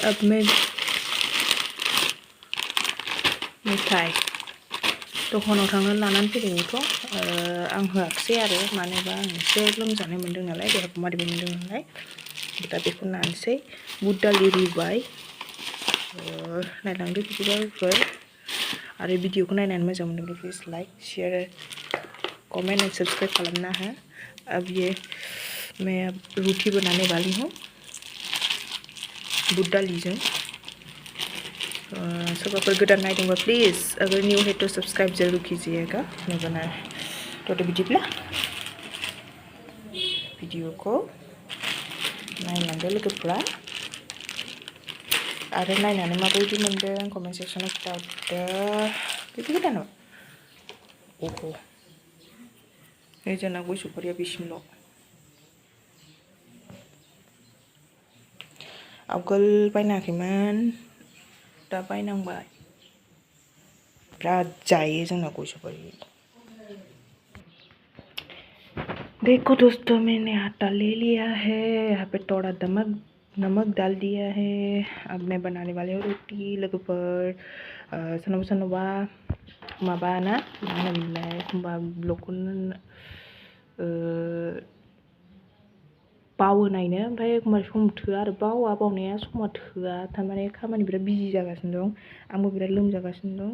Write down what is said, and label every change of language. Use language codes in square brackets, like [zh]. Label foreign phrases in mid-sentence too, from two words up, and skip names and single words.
[hi] अब मैं मिठाई [brx] दखानाव थांनानै लानानै फैदों बेखौ आं होआखिसै आरो मानोबा आं एसे लोमजानाय मोन्दों नालाय, देहाखौ मारिबाय मोन्दों नालाय, दा बेखौ नानोसै। बुट दालि रुबाय, नायलांदो बिदिबाफोर आरो भिडिअखौ नायनानै मोजां मोनदोंब्ला [en] please like share comment and subscribe [brx] खालामना हो। [hi] अब ये मैं रोटी बनाने वाली हूँ बुट दालीजों। [brx] सोरबाफोर गोदान नायदोंबा [hi] प्लीज अगर न्यू है तो सब्सक्राइब जरूर कीजिएगा। मैं बना तो [brx] बिदिब्ला भिडिअखौ नायलांदो लोगोफोरा आरो नायनानै माबायदि मोनदों कमेन्ट सेक्सनाव खिन्थाहरदो। बेबो गोदान नामा? अह नै जोंना गय सफारिया बिसिमल'। आवगोल बायनाङाखैमोन, दा बायनांबाय। बिराद जायो जोंना गय सफारि। [hi] देखो दोस्तों मैंने आटा ले लिया है, यहाँ पे थोड़ा नमक डाल दिया है। अब मैं बनाने वाली हूँ रोटी लोगोफोर। [brx] सोरनावबा माबा ना मा होनोमोनलाय एखमबा ब्लगखौ बावो नायनो, ओमफ्राय एखमबा सम थोआ आरो बावनाया समा थोआ, थारमाने खामानि बिराद बिजि जागासिनो दं, आंबो बिराद लोमजागासिनो दं।